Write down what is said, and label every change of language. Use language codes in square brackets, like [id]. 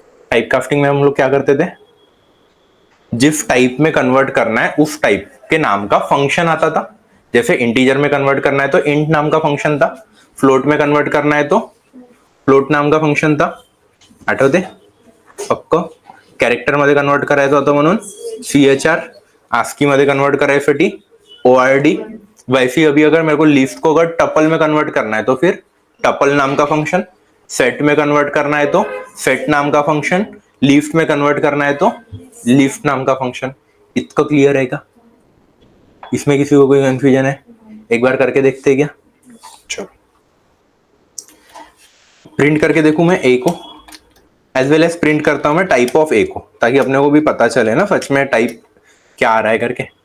[hi] Type casting में हम लोग क्या करते थे, जिस टाइप में कन्वर्ट करना है उस टाइप के नाम का फंक्शन आता था। जैसे इंटीजर में कन्वर्ट करना है तो इंट नाम का फंक्शन था, फ्लोट में कन्वर्ट करना है तो फ्लोट नाम का फंक्शन था, [mr] आठवते पक्क। कॅरेक्टर मध्ये कन्वर्ट करायचं होतं म्हणून CHR, आस्की मध्ये कन्वर्ट करायसाठी ORD। [hi] वैसे अभी अगर मेरे को लिस्ट को अगर टपल में कन्वर्ट करना है तो फिर टपल नाम का फंक्शन, सेट में कन्वर्ट करना है तो सेट नाम का फंक्शन, लिस्ट में कन्वर्ट करना है तो लिस्ट नाम का फंक्शन। इतना क्लियर है क्या? इसमें किसी को कोई कंफ्यूजन है? एक बार करके देखते हैं क्या? चलो प्रिंट करके देखूं मैं ए को, एज वेल एज प्रिंट करता हूं मैं टाइप ऑफ ए को, ताकि अपने को भी पता चले ना सच में टाइप क्या आ रहा है करके।